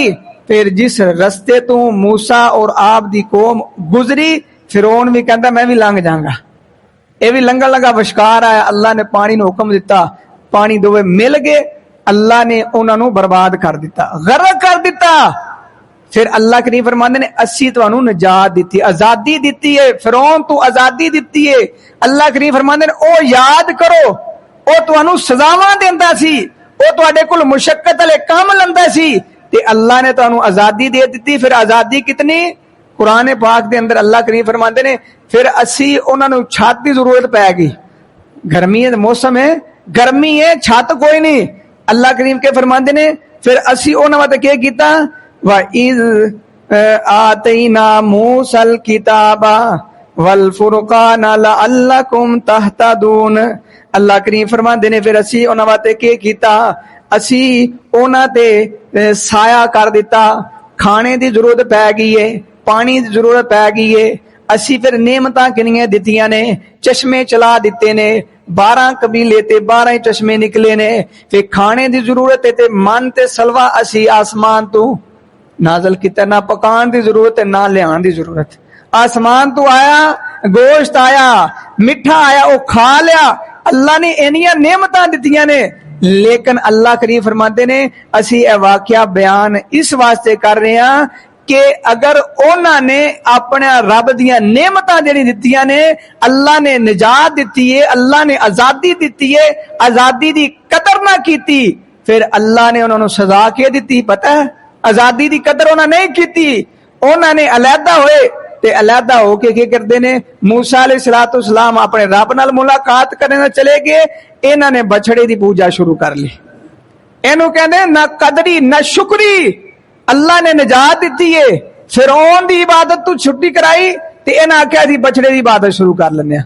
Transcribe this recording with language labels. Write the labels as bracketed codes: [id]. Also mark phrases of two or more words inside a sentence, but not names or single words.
[pa] پھر جس رستے تو موسیٰ اور آپ دی قوم گزری، فرعون بھی کہندا میں بھی لنگ جاؤں گا، اے بھی لنگا لگا بشکار آیا، اللہ نے پانی نو حکم دیتا، پانی دوے مل گئے، اللہ نے انہاں نو برباد کر دیتا، غرق کر دیتا۔ پھر اللہ کریم فرماندے نے اسی تانوں نجات دیتی، آزادی دیتی ہے، فرعون تو آزادی دیتی ہے۔ اللہ کریم فرماندے نے او یاد کرو، او تانوں سزاواں دیندا سی، او تواڈے کول مشقت والے کام لندا سی تے اللہ نے تانوں آزادی دے دیتی۔ پھر آزادی کتنی؟ قرآن پاک دے اندر اللہ کریم فرماندے نے پھر اسی انہاں نوں چھت دی ضرورت پے گئی، گرمی ہے موسم ہے، گرمی ہے، چھت کوئی نہیں، اللہ کریم کے فرماندے نے پھر اسی انہاں واسطے کیا کیتا [ar] وَإِذْ آتَيْنَا مُوسَى الْكِتَابَ وَالْفُرْقَانَ لَعَلَّكُمْ تَهْتَدُونَ۔ [pa] اللہ کریم فرماندے نے پھر اسی انہاں واسطے کیا کیتا، اسی ਉਹਨਾਂ ਤੇ ਸਾਇਆ ਕਰ ਦਿੱਤਾ, ਖਾਣੇ ਦੀ ਜ਼ਰੂਰਤ ਪੈ ਗਈ ਏ, ਪਾਣੀ ਦੀ ਜ਼ਰੂਰਤ ਪੈ ਗਈ ਏ, ਅਸੀਂ ਫਿਰ ਨਿਯਮਤਾਂ ਕਿੰਨੀਆਂ ਦਿੱਤੀਆਂ ਨੇ, ਚਸ਼ਮੇ ਚਲਾ ਦਿੱਤੇ ਨੇ, 12 ਕਬੀਲੇ ਤੇ 12 ਹੀ ਚਸ਼ਮੇ ਨਿਕਲੇ ਨੇ, ਫਿਰ ਖਾਣੇ ਦੀ ਜ਼ਰੂਰਤ ਹੈ ਤੇ ਮਨ ਤੇ ਸਲਵਾ ਅਸੀਂ ਆਸਮਾਨ ਤੋਂ ਨਾਜ਼ਲ ਕੀਤਾ, ਨਾ ਪਕਾਉਣ ਦੀ ਜ਼ਰੂਰਤ ਹੈ ਨਾ ਲਿਆਉਣ ਦੀ ਜ਼ਰੂਰਤ, ਆਸਮਾਨ ਤੋਂ ਆਇਆ, ਗੋਸ਼ਤ ਆਇਆ, ਮਿੱਠਾ ਆਇਆ, ਉਹ ਖਾ ਲਿਆ। ਅੱਲਾ ਨੇ ਇੰਨੀਆਂ ਨਿਯਮਤਾਂ ਦਿੱਤੀਆਂ ਨੇ, ਲੇਕਿਨ ਅੱਲਾ ਕਰੀਮ ਫਰਮਾਉਂਦੇ ਨੇ ਅਸੀਂ ਇਹ ਵਾਕਿਆ ਬਿਆਨ ਇਸ ਵਾਸਤੇ ਕਰ ਰਹੇ ਹਾਂ کہ اگر انہوں نے اپنے رب دیا نعمتاں جڑی دتیاں نے، اللہ نے نجات دیتی ہے، اللہ نے آزادی دیتی ہے، آزادی دی قدر نہ کیتی، پھر اللہ نے انہوں نے سزا کی دیتی، پتہ ہے آزادی دی قدر انہوں نے نہیں کیتی، انہوں نے علیحدہ ہوئے تے علیحدہ ہو کے کیا کردے نے، موسیٰ علیہ السلام اپنے رب نال ملاقات کرنے چلے گئے، انہوں نے بچڑے دی پوجا شروع کر لی، اینو کہندے نہ قدری نہ شکری، اللہ نے نجات دیتی ہے، فرعون دی عبادت تو چھٹی کرائی تے انہاں آکھیا سی بچڑے دی عبادت شروع کر لینے